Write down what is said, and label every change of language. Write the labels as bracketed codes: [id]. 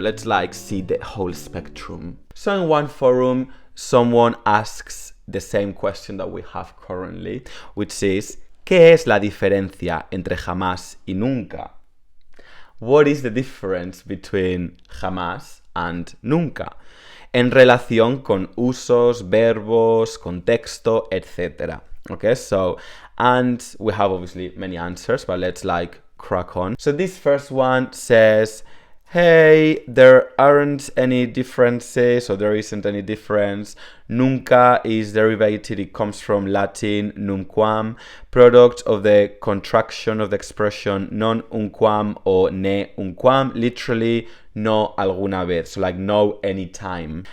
[en] Let's like see the whole spectrum. So in one forum, someone asks the same question that we have currently, which is, [es] ¿qué es la diferencia entre jamás y nunca? [en] What is the difference between jamás and nunca? [es] En relación con usos, verbos, contexto, etc. [en] Okay, so, and we have obviously many answers, but let's like crack on. So this first one says, hey, there aren't any differences, or there isn't any difference. Nunca is derivated, it comes from Latin nunquam, product of the contraction of the expression non unquam or ne unquam, literally [es] no alguna vez, [en] so like no anytime.